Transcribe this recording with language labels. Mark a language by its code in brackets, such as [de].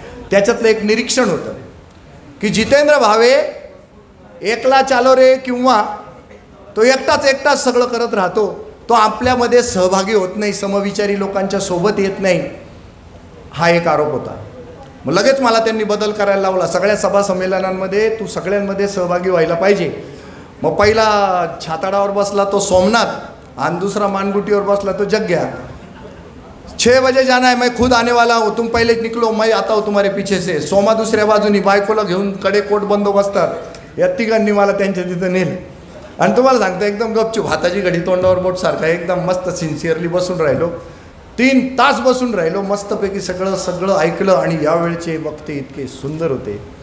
[mr] त्याच्यातलं एक निरीक्षण होतं की जितेंद्र भावे [bn] एकला चालो रे, [mr] किंवा तो एकटाच सगळं करत राहतो, तो आपल्यामध्ये सहभागी होत नाही, समविचारी लोकांच्या सोबत येत नाही, हा एक आरोप होता. मग लगेच मला त्यांनी बदल करायला लावला. सगळ्या सभा संमेलनांमध्ये तू सगळ्यांमध्ये सहभागी व्हायला पाहिजे. मग पहिला छाताडावर बसला तो सोमनाथ आणि दुसरा मानगुटीवर बसला तो जग्ग्या. [hi] 6 बजे जाना है, मैं खुद आने वाला हूँ, तुम पहले निकलो, मैं आता हूँ तुम्हारे पीछे से. [mr] सोमा दुसऱ्या बाजूनी बायकोला घेऊन कडे कोट बंदोबस्तात. या तिघांनी मला त्यांच्या तिथं नेलं. आणि तुम्हाला सांगतो एकदम गपचूप, हाताची घडी तोंडावर बोट सारखा, एकदम मस्त सिन्सिअरली बसून राहिलो. 3 तास बसून राहिलो. मस्तपैकी सगळं ऐकलं. आणि यावेळचे वक्ते इतके सुंदर होते.